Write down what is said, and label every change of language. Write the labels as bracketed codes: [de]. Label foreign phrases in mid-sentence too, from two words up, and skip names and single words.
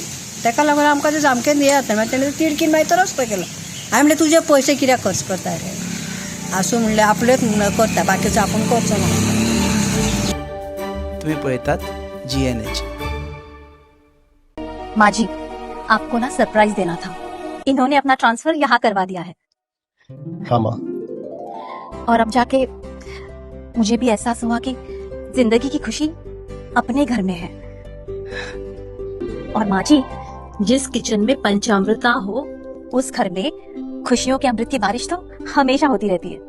[kok] ताका लागून आमकां तें सामकें हें जाता. मागीर तेणें तिडकीन मागीर तो रस्तो केलो. हांवें म्हणलें तुजे पयशे कित्याक खर्च करता रे? आसूं म्हणलें आपलेच करता बाकीचो आपूण करचो ना. तुम्ही पळयतात GNH. माजी, [hi] आपको ना सरप्राइज देना था. इन्होंने अपना ट्रांसफर यहाँ करवा दिया है. हाँ माँ. और अब जाके मुझे भी एहसास हुआ कि जिंदगी की खुशी अपने घर में है. और माँ जी, जिस किचन में पंचामृता हो उस घर में खुशियों के अमृत की बारिश तो हमेशा होती रहती है.